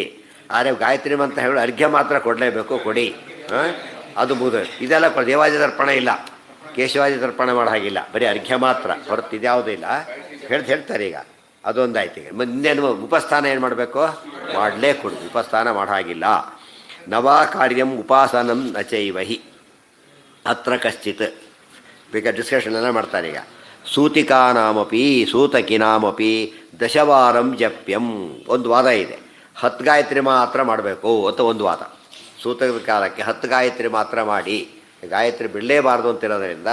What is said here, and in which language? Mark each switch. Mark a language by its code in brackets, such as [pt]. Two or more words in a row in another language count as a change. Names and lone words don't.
[kn] ಆದರೆ ಗಾಯತ್ರಿ ಮಂತ್ರ ಹೇಳಿ ಅರ್ಘ್ಯ ಮಾತ್ರ ಕೊಡಲೇಬೇಕು, ಕೊಡಿ. ಅದು ಮುಗಿದು ಇದೆಲ್ಲ ದೇವಾದಿ ದರ್ಪಣ ಇಲ್ಲ, ಕೇಶವಾದಿ ದರ್ಪಣ ಮಾಡೋ ಹಾಗಿಲ್ಲ. ಬರೀ ಅರ್ಘ್ಯ ಮಾತ್ರ ಹೊರತು ಇದ್ಯಾವುದೂ ಇಲ್ಲ. ಹೇಳ್ತಾರೆ ಈಗ. ಅದೊಂದಾಯ್ತು. ಈಗ ಇನ್ನೇನು ಉಪಸ್ಥಾನ ಏನು ಮಾಡಬೇಕು? ಮಾಡಲೇ ಕೊಡು. ಉಪಸ್ಥಾನ ಮಾಡೋ ಹಾಗಿಲ್ಲ. [sa] ನವಾ ಕಾರ್ಯಂ ಉಪಾಸನಂ ನಚೈವಹಿ ಅತ್ರ ಕಶ್ಚಿತ್. [kn] ಬೇಕಾದ ಡಿಸ್ಕಷನ್ ಎಲ್ಲ ಮಾಡ್ತಾರೆ ಈಗ. [sa] ಸೂತಿಕಾನಾಮಪಿ ಸೂತಕಿನಾಮಪಿ ದಶವಾರಂ ಜಪ್ಯಂ. [kn] ಒಂದು ವಾದ ಇದೆ. 10 ಗಾಯತ್ರಿ ಮಾತ್ರ ಮಾಡಬೇಕು ಅಂತ ಒಂದು ವಾದ. ಸೂತಕದ ಕಾಲಕ್ಕೆ 10 ಗಾಯತ್ರಿ ಮಾತ್ರ ಮಾಡಿ, ಗಾಯತ್ರಿ ಬಿಡಲೇಬಾರ್ದು ಅಂತಿರೋದ್ರಿಂದ.